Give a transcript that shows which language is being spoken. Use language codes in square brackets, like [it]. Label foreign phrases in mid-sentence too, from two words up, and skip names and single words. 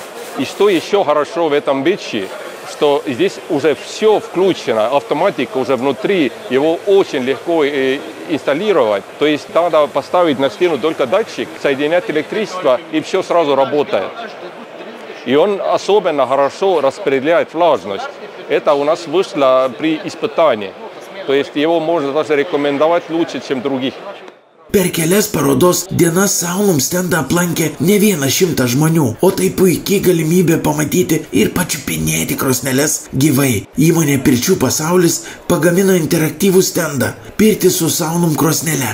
[ru] И что еще хорошо в этом печи, что здесь уже все включено, автоматика уже внутри, его очень легко инсталлировать. То есть надо поставить на стену только датчик, соединять электричество, и все сразу работает. И он особенно хорошо распределяет влажность. Это у нас вышло при испытании. То есть его можно даже рекомендовать лучше, чем других. [lt] Per kelias parodos dienas Saunum stendą aplankė ne 100 žmonių, o tai puikiai galimybė pamatyti ir pačiupinėti krosneles gyvai. Įmonė Pirčių pasaulis pagamino interaktyvų stendą pirti su Saunum krosnele.